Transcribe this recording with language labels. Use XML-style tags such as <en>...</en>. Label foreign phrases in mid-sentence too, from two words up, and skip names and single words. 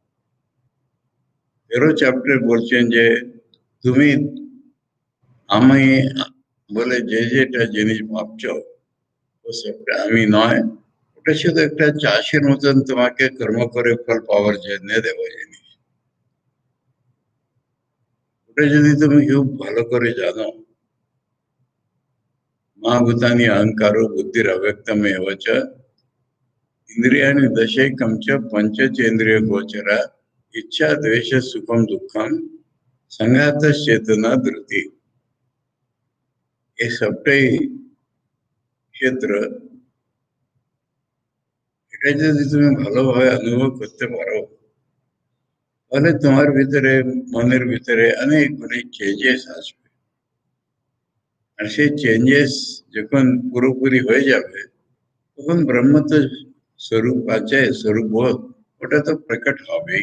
<bn>13 চ্যাপ্টার বলছেন যে তুমি আমি বলে যে যেটা জিনিস ভাবছ ও সবটা আমি নয়, ওটা শুধু একটা চাষের মতন তোমাকে কর্ম করে ফল পাওয়ার জন্য দেওয়া জিনিস। ওটা যদি তুমি খুব ভালো করে জানো,</bn> <sa>মা ভূতানি অহংকাरो বুদ্धिर अव्यक्तमेव च इंद्रियाणि दशैकं च पंचचेन्द्रिय गोचरा इच्छा द्वेष सुखम दुखम संघात चेतना धृति।</sa> <bn>ये सबटाই ক্ষেত্র, এটা যদি তুমি ভালোভাবে অনুভব করতে পারো, তাহলে তোমার ভিতরে, মনের ভিতরে অনেকগুলি চেঞ্জেস আসবে। আর সেই চেঞ্জেস যখন পুরোপুরি হয়ে যাবে, তখন ব্রহ্ম তো স্বরূপ আছে, স্বরূপ বোধ ওটা তো প্রকট হবেই।</bn>